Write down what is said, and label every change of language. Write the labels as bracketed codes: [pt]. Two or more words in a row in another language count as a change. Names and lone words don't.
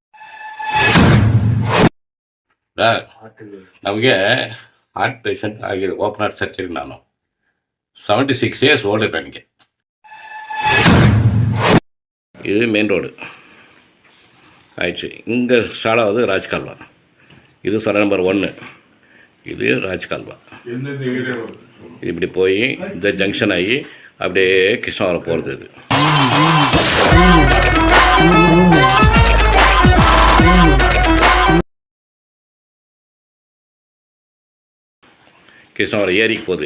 [kn] ನಮಗೆ [en] heart patient [kn] ಆಗಿದೆ, [en] open heart surgery. [kn] ನಾನು 76 [en] years old [kn] ನನಗೆ. ಇದು ಮೇನ್ ರೋಡು ಆಯ್ತು. ಹಿಂಗೆ ಸ್ಟಾರ್ಟ್ ರಾಜಕಾಲ್ವ. [ta] இது சர நம்பர் 1. இது ராஜ்கால்வா. இப்படி போய் இந்த ஜங்ஷன் ஆகி அப்படியே கிருஷ்ணாவரம் போகிறது. இது கிருஷ்ணாவரம் ஏரிக்கு போகுது.